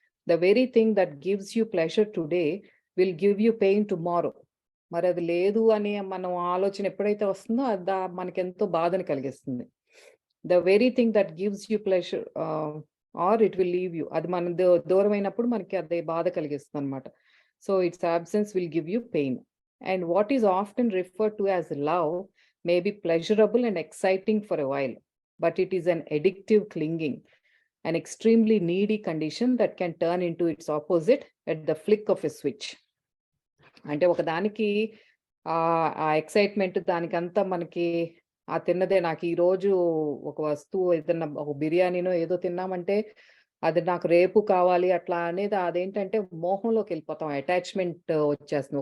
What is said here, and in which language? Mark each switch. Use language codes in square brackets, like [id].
[en] The very thing that gives you pleasure today will give you pain tomorrow. [te] మరి అది లేదు అని మనం ఆలోచన ఎప్పుడైతే వస్తుందో అది మనకి ఎంతో బాధను కలిగిస్తుంది. [en] The very thing that gives you pleasure or it will leave you. [te] అది మన దూరం అయినప్పుడు మనకి అదే బాధ కలిగిస్తుంది అనమాట. [en] So its absence will give you pain. And what is often referred to as love may be pleasurable and exciting for a while, but it is an addictive clinging, an extremely needy condition that can turn into its opposite at the flick of a switch. [te] అంటే ఒకదానికి ఆ excitement దానికంతా మనకి తిన్నదే. నాకు ఈరోజు ఒక వస్తువు ఏదన్నా ఒక బిర్యానీనో ఏదో తిన్నామంటే అది నాకు రేపు కావాలి అట్లా అనేది అదేంటంటే మోహంలోకి వెళ్ళిపోతాం, అటాచ్మెంట్ వచ్చేస్తుంది.